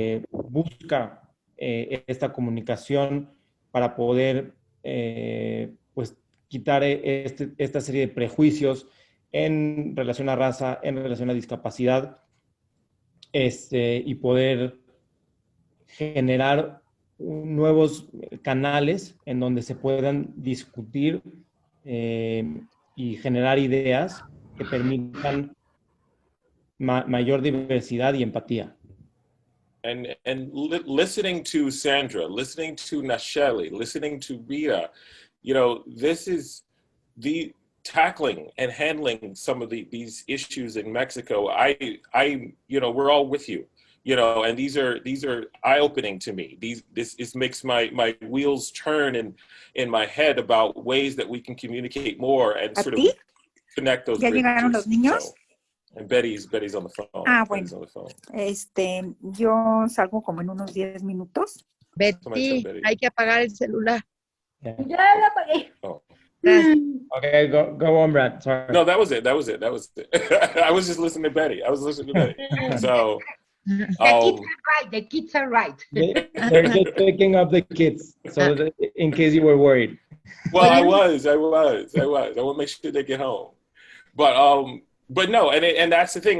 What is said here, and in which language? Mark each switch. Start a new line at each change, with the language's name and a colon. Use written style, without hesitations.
Spanish: busca esta comunicación para poder pues quitar esta serie de prejuicios en relación a raza, en relación a discapacidad, y poder generar nuevos canales en donde se puedan discutir y generar ideas que permitan mayor diversidad y empatía.
English: And listening to Sandra, listening to Nacheli, listening to Rita, you know, this is the tackling and handling some of these issues in Mexico. I, you know, we're all with you, you know, and these are eye-opening to me. This makes my wheels turn in my head about ways that we can communicate more and sort of connect those
Spanish: ¿Ya llegaron los niños?
English: So, and Betty's on the phone.
Spanish: Ah,
English: Betty's
Spanish: bueno.
English: on the phone.
Spanish: Yo salgo como en unos 10 minutos. Betty, hay que apagar el celular.
English: Yeah.
Spanish: Ya la apagué.
English: Oh. Okay, go on, Brad. Sorry. No, that was it. I was just listening to Betty. So, The kids are right. They're just picking up the kids, so that, in case you were worried. well, I was. I want to make sure they get home. But no, and that's the thing.